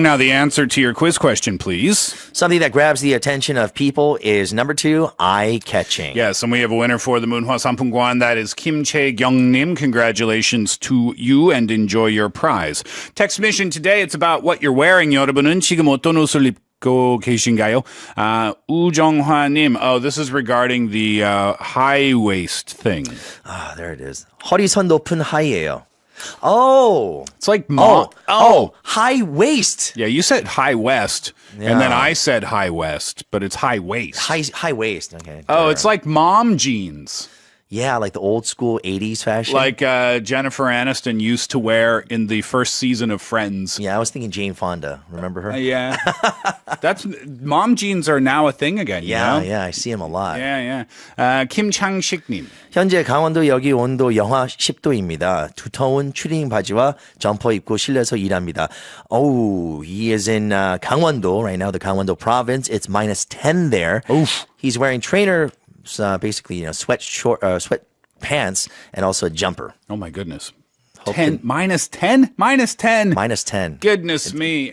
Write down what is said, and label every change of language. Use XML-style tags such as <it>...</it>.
<en>Now the answer to your quiz question, please. Something that grabs the attention of people is number 2, eye-catching. Yes, and we have a winner for the Moonhwa Sampunguan. That is Kim Chae-gyung-nim. Congratulations to you and enjoy your prize. Text mission today, it's about what you're wearing.</en> <ko>여러분은 지금 어떤 옷을 입고 계신가요?</ko> <en>우정화님, oh, this is regarding the high waist thing. Ah, there it is.</en> <ko>허리선 높은 하이예요.</ko> <en>Oh. It's like high waist. Yeah, you said high west, and then Yeah. I said high west, but it's high waist. High waist. Okay. Oh, it's like mom jeans. Yeah, like the old school 80s fashion. Like Jennifer Aniston used to wear in the first season of Friends. Yeah, I was thinking Jane Fonda. Remember her? Yeah. That's mom jeans are now a thing again. Yeah, you know? yeah, I see him a lot. Yeah. Kim Chang-shik-님.</en> <ko>현재 강원도 여기 온도 영하 10도입니다. 두터운 추리닝 바지와 점퍼 입고 실내에서 일합니다.</ko> <en>Oh, he is in 강원도 right now, the Gangwon-do province. It's minus 10 there. Oof. He's wearing trainer, basically, sweat pants and also a jumper. Oh my goodness. Hope 10 minus 10? Minus 10. Minus 10. Goodness me.</en>